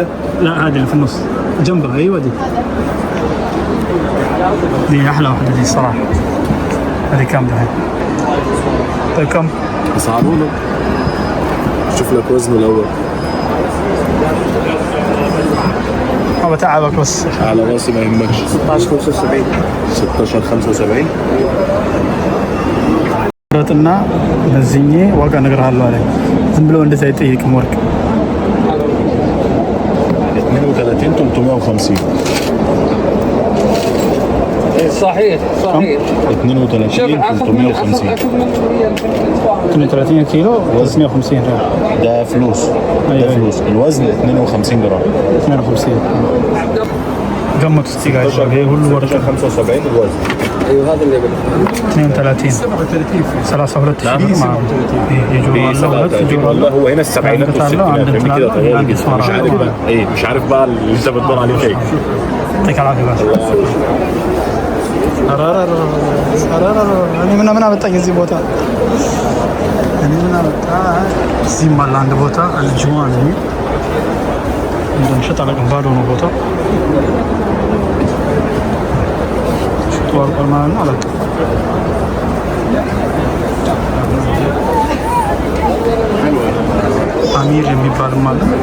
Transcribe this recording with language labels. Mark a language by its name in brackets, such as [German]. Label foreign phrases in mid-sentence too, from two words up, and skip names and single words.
[Arabic] لا هذه اللي في النص جنبها. ايوه دي احلى واحده دي الصراحه. هذه كم دحين؟ طيب كم؟ اسعاره له. شوف لك وزنه الاول. ما بتعبك بس. على راسي ما يهمكش. 16.75 16.75 [Amharic] ረጥና በዚህኝ ዋጋ እነግርሃለሁ አለኝ። ዝም ብሎ እንደዛ አይጠይቅም ወርቅ [Arabic] 32 350 صحيح 32 350 32 كيلو 350 ريال. ده فلوس. ده أيوة. فلوس. الوزن 52 جرام. [Amharic] 52 ገምቱ እስቲ ጋይስ ይሄ ሁሉ ወርቅ [Arabic] 75 الوزن. ايوه هذا اللي قبل [Amharic] 32 32 ሺህ ማለት ነው። የጆሮ አለ ሁለት ጆሮ አለ [Arabic] والله هو هنا السبعينات والستينات فهمني كده طياري جدا مش عارف بقى ايه مش عارف بقى اللي انت بتدور عليه فين. يعطيك العافيه بس [Amharic] እኔ ምን አመጣኝ እዚህ ቦታ እኔ ምን አመጣ እዚህ ማለ አንድ ቦታ አልጅዋን ነው እንደምሸጥ አላውቅም ባዶ ነው ቦታ ሽጧል ማለት ነው አላውቅም አሚር የሚባልም አለ